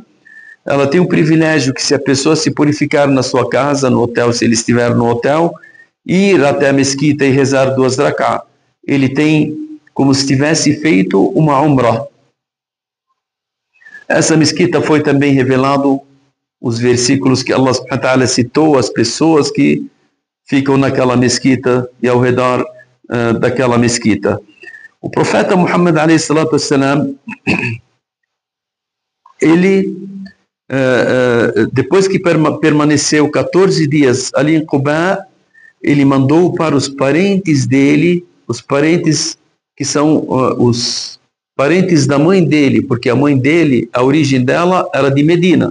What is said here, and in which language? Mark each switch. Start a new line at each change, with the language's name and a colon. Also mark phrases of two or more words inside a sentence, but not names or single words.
Portuguese: Ela tem um privilégio que se a pessoa se purificar na sua casa, no hotel, se ele estiver no hotel, ir até a mesquita e rezar 2 rak'ah, ele tem como se tivesse feito uma umrah. Essa mesquita foi também revelado os versículos que Allah
Arabic: سبحانه وتعالى
Portuguese: citou as pessoas que ficam naquela mesquita e ao redor daquela mesquita. O profeta Muhammad
Arabic: عليه الصلاة والسلام,
Portuguese: ele depois que permaneceu 14 dias ali em Quba, ele mandou para os parentes dele, os parentes que são os parentes da mãe dele, porque a mãe dele, a origem dela era de Medina.